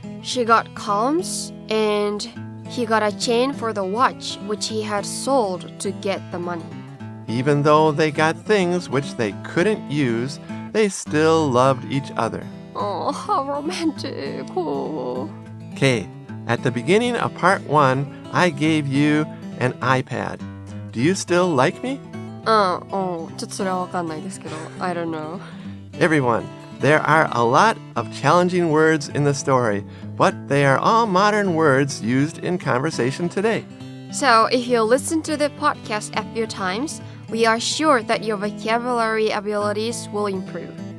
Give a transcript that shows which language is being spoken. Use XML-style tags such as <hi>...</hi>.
<en>She got calms, and he got a chain for the watch which he had sold to get the money. Even though they got things which they couldn't use, they still loved each other. Oh, how romantic. Oh. Okay, at the beginning of part 1, I gave you an iPad. Do you still like me?</en> <ja>ちょっとそれはわかんないですけど</ja> <en>I don't know. Everyone, there are a lot of challenging words in the story, but they are all modern words used in conversation today. So, if you listen to the podcast a few times, we are sure that your vocabulary abilities will improve.</en>